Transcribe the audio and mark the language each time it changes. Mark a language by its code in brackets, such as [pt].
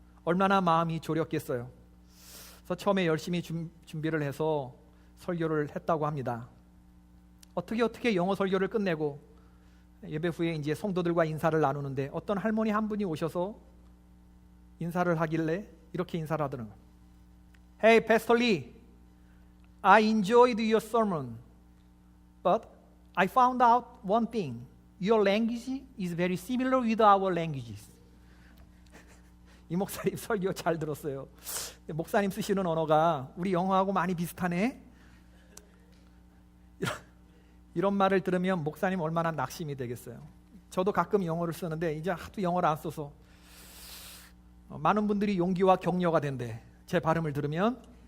[ko] 얼마나 마음이 졸였겠어요. 그래서 처음에 열심히 준비를 해서 설교를 했다고 합니다. 어떻게 영어 설교를 끝내고 예배 후에 이제 성도들과 인사를 나누는데 어떤 할머니 한 분이 오셔서 인사를 하길래 이렇게 인사를 하더라고요. [en] Hey, Pastor Lee, I enjoyed your sermon, but I found out one thing. Your language is very similar with our languages. [ko] 이 목사님 설교 잘 들었어요. 목사님 쓰시는 언어가 우리 영어하고 많이 비슷하네. 이런 말을 들으면 목사님 얼마나 낙심이 되겠어요. 저도 가끔 영어를 쓰는데 이제 하도 영어를 안 써서 많은 분들이 용기와 격려가 된대. 제 발음을 들으면.